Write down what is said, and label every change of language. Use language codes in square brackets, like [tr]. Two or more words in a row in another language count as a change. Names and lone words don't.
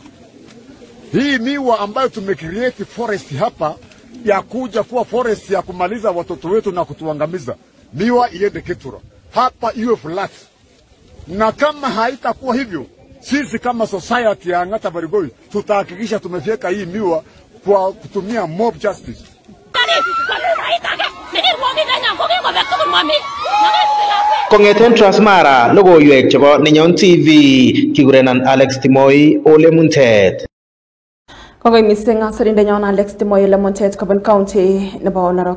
[sw] Hii miwa ambayo tumecreate forest hapa ya kuja kuwa forest ya kumaliza watoto wetu na kutuangamiza, miwa iende Ketura hapa iwe flat. Na kama haitakuwa hivyo, sisi kama society ya Angata Barigoi tutahakikisha tumefika hii miwa kwa kutumia [en] mob justice. [kln] Kongeten Transmara logoiwek chebo Nenyon TV kigurenan Alex Timoy ole muntet. Kongoi mising sirinde nyawan Alex Timoy ole montet Coven County nebo Narok.